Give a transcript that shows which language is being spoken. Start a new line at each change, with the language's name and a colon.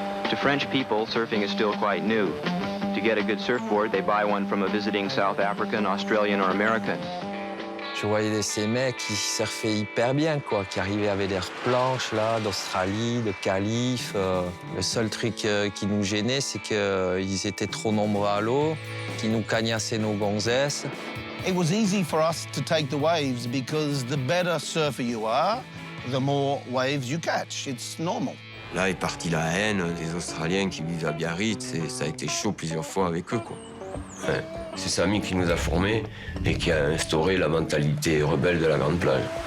English: To French people, surfing is still quite new. To get a good surfboard, they buy one from a visiting South African, Australian, or American.
French: Je voyais ces mecs qui surfaient hyper bien, quoi, qui arrivaient avec leurs planches là, d'Australie, de Calif. Le seul truc qui nous gênait, c'est qu'ils étaient trop nombreux à l'eau, qu'ils nous cagnassaient nos gonzesses.
English: It was easy for us to take the waves because the better surfer you are, the more waves you catch. It's normal.
French: Là est partie la haine des Australiens qui vivent à Biarritz et ça a été chaud plusieurs fois avec eux, quoi. Enfin, c'est Samy qui nous a formés et qui a instauré la mentalité rebelle de la grande plage.